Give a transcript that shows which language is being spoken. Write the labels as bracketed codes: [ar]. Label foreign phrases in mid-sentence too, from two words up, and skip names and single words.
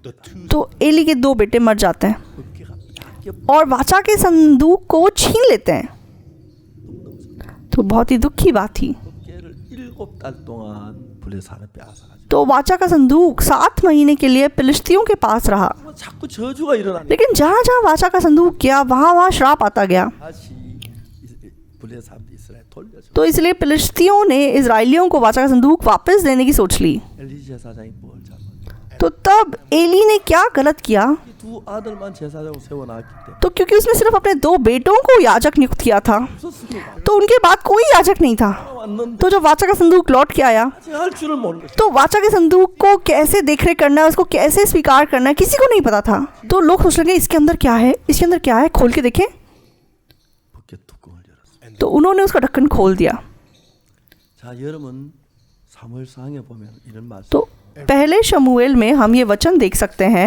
[en] the two [hi] तो एली के दो बेटे मर जाते हैं [ko] 법궤가 뺏겨 [hi] और वाचा के संदूक को वो छीन लेते हैं। तो बहुत ही दुख की बात थी। [ko] 법궤를 7달 동안 블레셋에 빼앗아가지고 [hi] तो वाचा का संदूक 7 महीने के लिए फिलिस्तियों के पास रहा, [ko] 자꾸 저주가 일어나네. [hi] लेकिन जहाँ जहाँ वाचा का संदूक गया वहाँ वहाँ श्राप आता गया। [ko] 다시 블레셋 이스라엘 돌려줘. [hi] तो इसलिए फिलिस्तियों ने इजरायलियों को वाचा का संदूक वापस देने की सोच ली। [ko] 엘리 제사장이 뭘 잘못? [hi] तो तब एली ने क्या गलत किया, [ko] 두 아들만 제사장으로 세워놨기 때문에 [hi] तो क्योंकि उसने सिर्फ अपने 2 बेटों को याजक नियुक्त किया था, 없었습니다. तो उनके बाद कोई याजक नहीं था। 왔는데 तो जब वाचा का संदूक लौट के आया, [ko] 아직 할 줄을 모르는 거죠. [hi] तो वाचा के संदूक को कैसे देखरेख करना है, उसको कैसे स्वीकार करना है, किसी को नहीं पता था। तो लोग सोच लगे इसके अंदर क्या है, इसके अंदर क्या है, खोल के देखें। [ko] 법궤 뚜껑을 열었어요. [hi] तो उन्होंने उसका ढक्कन खोल दिया। [ko] 자, 여러분 사무엘상에 보면 이런 말씀. [hi] तो पहले शमूएल में हम ये वचन देख सकते हैं।